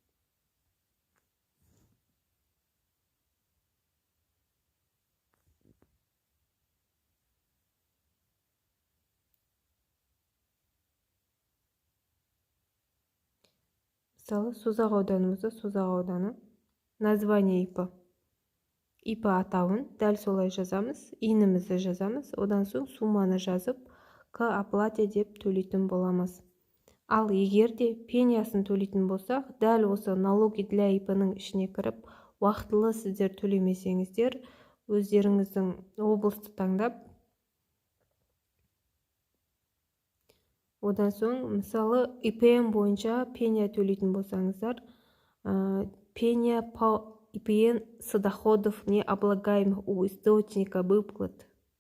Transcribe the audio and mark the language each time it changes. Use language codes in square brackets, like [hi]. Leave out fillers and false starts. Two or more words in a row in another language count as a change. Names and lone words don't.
[kk] Мысалы, Созақ ауданымызда Созақ ауданы. [ru] Название ИП. [kk] ИП атауын дәл солай жазамыз, иінімізді жазамыз, одан соң сумманы жазып, [ru] к оплате [kk] деп төлейтін боламыз. Ал егер де пениясын төлейтін болсақ, дәл осы [ru] налоги для ИП- [kk] ның ішіне кіріп, уақытылы сіздер төлемесеңіздер, өздеріңіздің облысты таңдап, одан соң, мысалы, ИПН бойынша пения төлейтін болсаңыздар, [ru] пения по ИПН с доходов не облагаемых у источника выплат